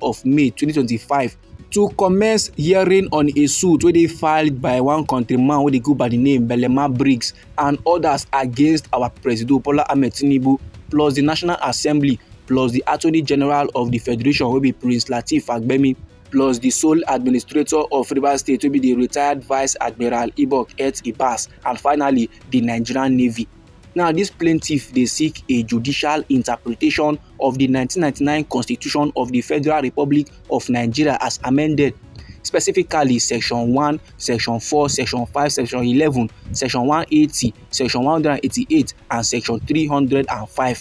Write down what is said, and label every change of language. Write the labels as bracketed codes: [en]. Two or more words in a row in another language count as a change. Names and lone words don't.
[pcm] of May 2025 to commence hearing on a suit wey dey filed by one countryman wey dey go by the name Belema Briggs and others against our President Bola Ahmed Tinubu, plus the National Assembly, plus the Attorney General of the Federation wey be Prince Lateef Fagbemi, plus the sole administrator of Rivers State wey be the retired Vice Admiral Ibas, and finally the Nigerian Navy. Now dis plaintiff dey seek a judicial interpretation of the 1999 Constitution of the Federal Republic of Nigeria as amended, specifically Section 1, Section 4, Section 5, Section 11, Section 180, Section 188 and Section 305.